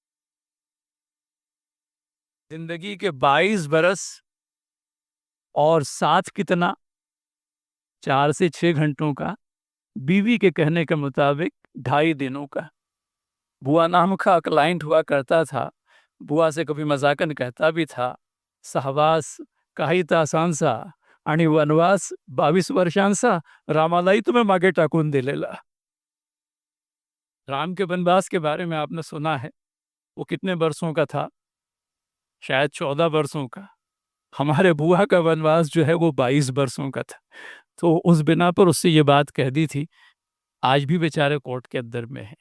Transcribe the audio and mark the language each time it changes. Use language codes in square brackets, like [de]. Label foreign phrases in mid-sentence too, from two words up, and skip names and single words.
[ur] زندگی کے 22 برس اور ساتھ کتنا؟ 4 سے 6 گھنٹوں کا، بیوی کے کہنے کے مطابق 2.5 دنوں کا۔ بوا نام کا کلائنٹ ہوا کرتا تھا، بوا سے کبھی مذاقن کہتا بھی تھا، سہواس [mr] काही तासांचा आणि वनवास 22 वर्षांचा रामालाही तुम्हें मागे टाकून दिलेला۔ [ur] رام کے ونواس کے بارے میں آپ نے سنا ہے، وہ کتنے برسوں کا تھا؟ شاید 14 برسوں کا۔ ہمارے بوا کا ونواس جو ہے وہ 22 برسوں کا تھا۔ تو اس بنا پر اس سے یہ بات کہہ دی تھی، آج بھی بیچارے کورٹ کے اندر میں ہے۔